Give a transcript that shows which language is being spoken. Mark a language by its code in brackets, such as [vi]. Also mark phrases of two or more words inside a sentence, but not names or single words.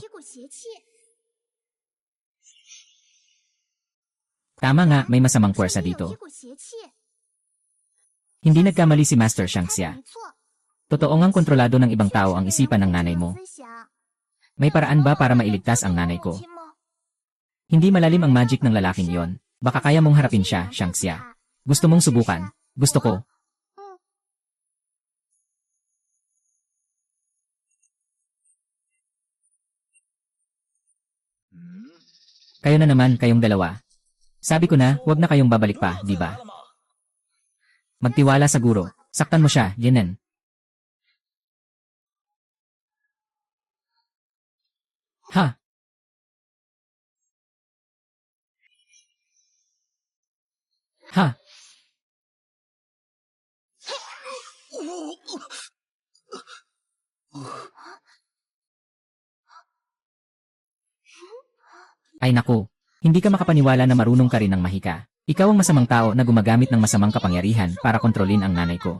[zh] 一股邪气。 [tl] Tama nga, may masamang puwersa [zh] 有 [tl] dito. [zh] 一股邪气。 [tl] Hindi nagkamali si Master Xiangxia. [zh] 没错。 [tl] Totoo ngang kontrolado ng ibang tao ang isipan ng nanay mo. [zh] 思想 [tl] May paraan ba para mailigtas ang nanay ko? Hindi malalim ang magic ng lalaking iyon. Baka kaya mong harapin siya, Xiangxia. Gusto mong subukan? Gusto ko. Kayo na naman, kayong dalawa. Sabi ko na, huwag na kayong babalik pa, di ba? Magtiwala sa guro. Saktan mo siya, Yenen. Ha? Ha? Ay naku, hindi ka makapaniwala na marunong ka rin ng mahika. Ikaw ang masamang tao na gumagamit ng masamang kapangyarihan para kontrolin ang nanay ko.